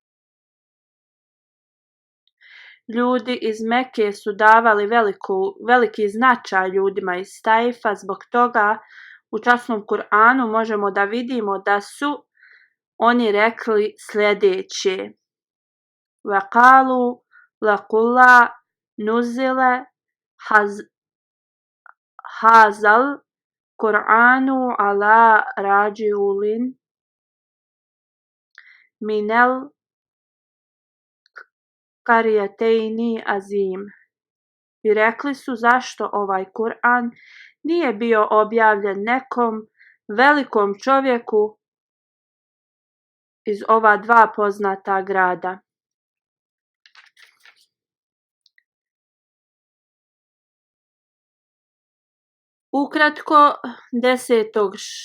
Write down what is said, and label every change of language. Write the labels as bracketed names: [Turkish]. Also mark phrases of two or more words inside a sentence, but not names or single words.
[Bosnian] Ljudi iz Mekke su davali veliki značaj ljudima iz Taifa, zbog toga u časnom Kur'anu možemo da vidimo da su oni rekli sljedeće: [Arabic] وَقَالُوا لَقُلَّا نُزِلَ هَذَا الْقُرْآنُ عَلَى رَجُلٍ مِنَ الْقَرْيَتَيْنِ عَظِيمٍ. [Bosnian] I rekli su, zašto ovaj Kur'an nije bio objavljen nekom velikom čovjeku iz ova dva poznata grada. Ukratko, 10.